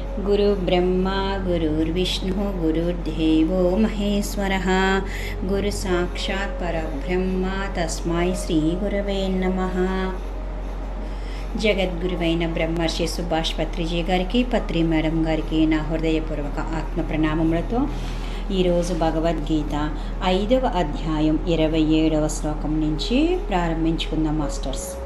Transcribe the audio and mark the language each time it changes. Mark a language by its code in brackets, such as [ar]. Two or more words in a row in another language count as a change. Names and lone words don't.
[sa] गुरुर्ब्रह्मा गुरुर्विष्णुः गुरुर्देवो महेश्वरः गुरुसाक्षात् परब्रह्म तस्मै श्रीगुरवे नमः। [te] జగద్గురువైన బ్రహ్మర్షి సుభాష్ పత్రిజీ గారికి, పత్రి మేడం గారికి నా హృదయపూర్వక ఆత్మ ప్రణామములతో ఈరోజు భగవద్గీత 5వ అధ్యాయం 27వ శ్లోకం నుంచి ప్రారంభించుకుందాం మాస్టర్స్.